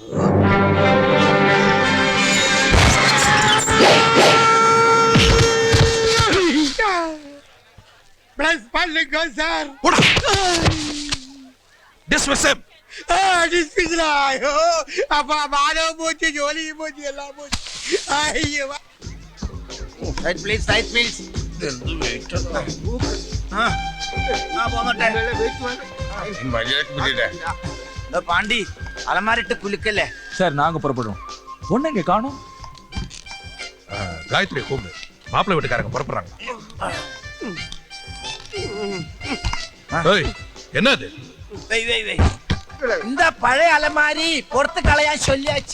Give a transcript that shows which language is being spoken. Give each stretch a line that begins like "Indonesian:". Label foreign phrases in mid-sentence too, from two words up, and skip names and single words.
Tamil: ப்ளஸ் பண்ணுங்க சார். போடா.
English: dismiss him.
Tamil: டிஸ்மிஸ்லா? ஐயோ, அப்பா மானவ போச்சு, ஜோலியும் போச்சு, எல்லாம் போச்சு. ஐயோ.
English: right please, right please.
Malayalam: പാണ്ടി അലമാരിട്ട് കുലുക്കല്ലേ?
Tamil: சார் நாங்க புறப்படுறோம். ஒண்ணுங்க காணோம். காயத்ரி கூப்பிடு. மாப்பிள்ளை வீட்டுக்காரங்க புறப்படுறாங்க. ஏய், என்னது?
Malayalam: വെയ് വെയ് വെയ്.
Tamil: இந்த பழைய அலமாரி பொறுத்து களையா சொல்லியாச்சு.